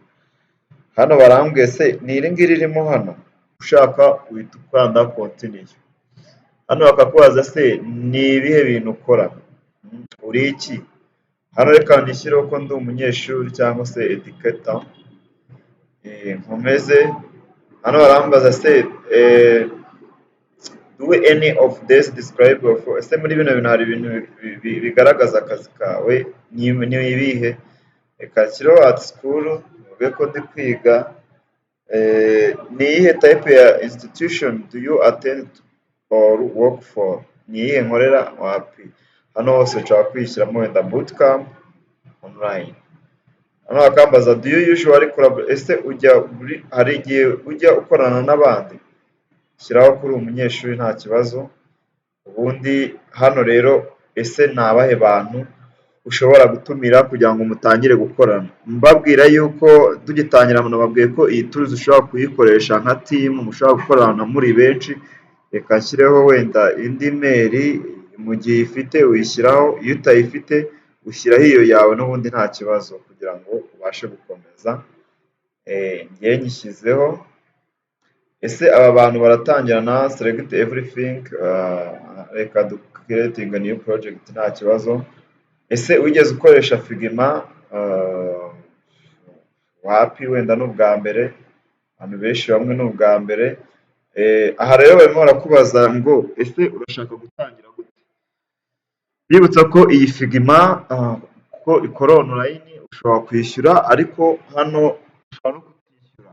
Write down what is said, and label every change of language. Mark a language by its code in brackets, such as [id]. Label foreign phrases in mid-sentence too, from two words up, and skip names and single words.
[rw] Hano barambwiye se ni iri ngiri ririmo hano, ushaka uhita ukanda continue. Hano bakakubaza se ni ibihe bintu ukora, uri iki? Hano reka ndishyireho ko ndi umunyeshuri cyangwa se educator, nkomeze. Hano barambaza se [en] do any of this describe [rw] ese muri bino bintu hari ibintu bigaragaza akazi kawe, ni ibihe? Reka nshyiraho [en] at school, [rw] mvuge ko ndi kwiga. Ni iyihe [en] type ya institution do you attend or work for? [rw] Ni iyihe nkorera wapi? Hano hose nshobora kwishyiramo wenda [en] bootcamp online. [rw] Hano bakambaza [en] do you usually collaborate, [rw] ese hari igihe ujya ukorana n'abandi? Shyiraho kuri umunyeshuri nta kibazo. Ubundi hano rero ese ni abahe bantu ushobora gutumira kugira ngo mutangire gukorana? Mbabwira yuko tugitangira nababwiye ko iyi tools ushobora kuyikoresha nka team, mushobora gukorana muri benshi. Reka nshyireho wenda indi mail mu gihe uyifite uyishyiraho, iyo utayifite ushyiraho iyo yawe n'ubundi nta kibazo kugira ngo ubashe gukomeza. Ngewe nyishyizeho. Ese aba bantu baratangira na [en] select everything, [rw] reka [en] creating a new project [rw] nta kibazo. Ese wigeze ukoresha Figma? Wapi, wenda ni ubwa mbere, abantu benshi bamwe ni ubwa mbere. Aha rero barimo barakubaza ngo ese urashaka gutangira gute? Bibutsa ko iyi Figma ko ikora online ushobora kwishyura, ariko hano ushobora no kutishyura.